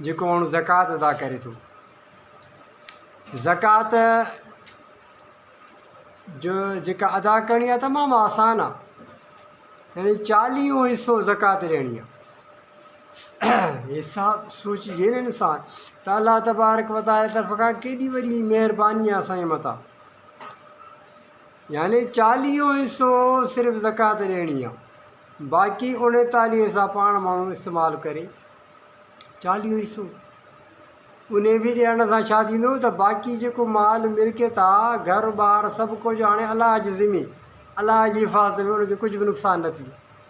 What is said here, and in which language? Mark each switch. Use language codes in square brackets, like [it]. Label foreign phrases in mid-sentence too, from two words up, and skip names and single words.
[sd] जेको माण्हू ज़कात अदा करे थो, ज़कात जो जेका अदा करणी आहे तमामु आसान आहे। यानी 40 हिसो ज़कात ॾियणी आहे। हिसाब सोचिजे न इंसान त [ar] الله تبارك وتعالى [sd] तरफ़ खां केॾी वॾी महिरबानी आहे असांजे मथां। यानी 40 हिसो सिर्फ़ु ज़कात ॾियणी आहे, बाक़ी 39 सां पाण माण्हू इस्तेमालु करे। 40 हिसो उन बि ॾियण सां छा थींदो त बाक़ी जेको माल मिल्कियत आहे, घरु ॿार सभु कुझु हाणे अलाह जे ज़िम्मे, अलाह जी हिफ़ाज़त में, उनखे कुझु बि नुक़सानु न थींदो।